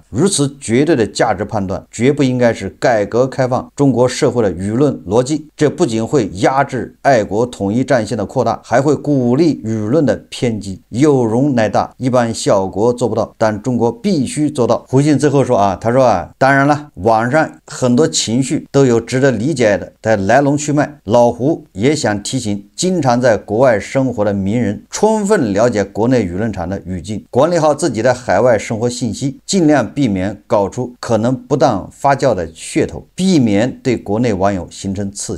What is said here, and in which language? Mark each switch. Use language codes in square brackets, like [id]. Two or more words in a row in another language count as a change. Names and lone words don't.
[zh] 如此絕對的價值判斷絕不應該是改革開放中國社會的輿論邏輯，這不僅會壓制愛國統一戰線的擴大，還會鼓勵輿論的偏激，有容乃大，一般小國做不到，但中國必須做到。胡信最後说他說当然了，网上很多情緒都有值得理解的来龙去脉，老胡也想提醒经常在国外生活的名人，充分了解国内舆論场的语境，管理好自己的海外生活信息，尽量避免搞出可能不当发酵的噱头，避免对国内网友形成刺激。